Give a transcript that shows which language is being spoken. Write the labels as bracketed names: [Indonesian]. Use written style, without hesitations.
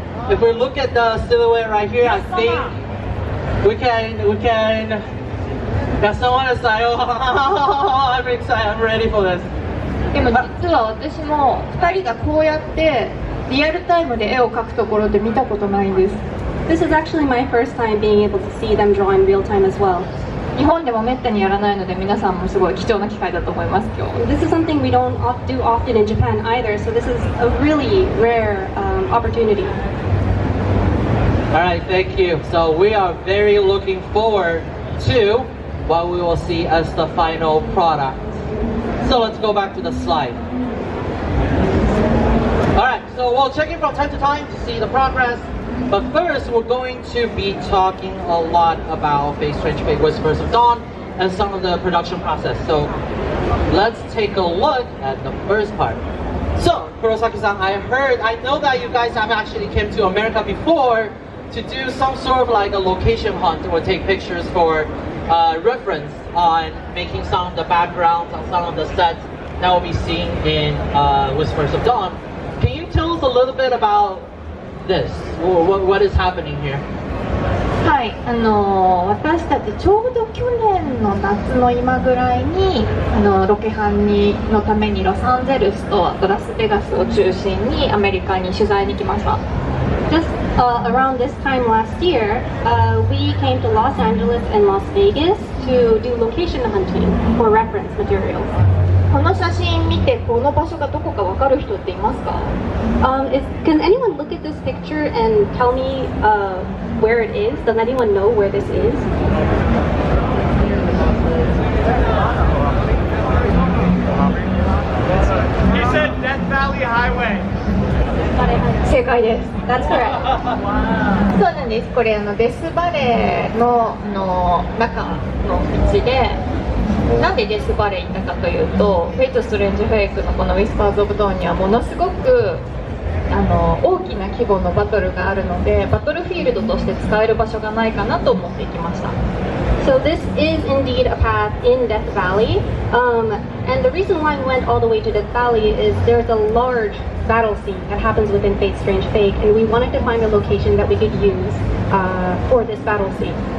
[English] if we look at the silhouette right here, I think we can. Yeah, someone is like, oh, I'm excited, I'm ready for this. [Japanese] でも実は私も2人がこうやってリアルタイムで絵を描くところって見たことないんです。 [English] This is actually my first time being able to see them draw in real time as well. [Japanese] 日本でもめったにやらないので皆さんもすごい貴重な機会だと思います今日。 [English] This is something we don't do often in Japan either, so this is a really rare opportunity. Alright, thank you. So we are very looking forward to what we will see as the final product. So let's go back to the slide. Alright, so we'll check in from time to time to see the progress. But first, we're going to be talking a lot about Fate Strange Fate Whispers of Dawn and some of the production process. So let's take a look at the first part. So, Kurosaki-san, I know that you guys have actually came to America before to do some sort of like a location hunt or take pictures for reference on making some of the backgrounds on some of the sets that we'll be seeing in Whispers of Dawn. Can you tell us a little bit about this? What is happening here? [Japanese] はい、私たちちょうど去年の夏の今ぐらいにロケハンのためにロサンゼルスとラスベガスを中心にアメリカに取材に来ました。 [English] Just around this time last year, we came to Los Angeles and Las Vegas to do location hunting for reference materials. [Japanese] この写真見てこの場所がどこか分かる人っていますか？ [English] Can anyone look at this picture and tell me where it is? Does anyone know where this is? He said Death Valley Highway. [Japanese] 正解です。 [English] That's correct. [Japanese] そうなんです。これデスバレーの中の道で、なんでデスバレー行ったかというと、フェイト・ストレンジ・フェイクのこのウィスパーズ・オブ・ドーンにはものすごく大きな規模のバトルがあるので、バトルフィールドとして使える場所がないかなと思って行きました。 [English] So this is indeed a path in Death Valley, and the reason why we went all the way to Death Valley is there's a large battle scene that happens within Fate Strange Fate, and we wanted to find a location that we could use for this battle scene.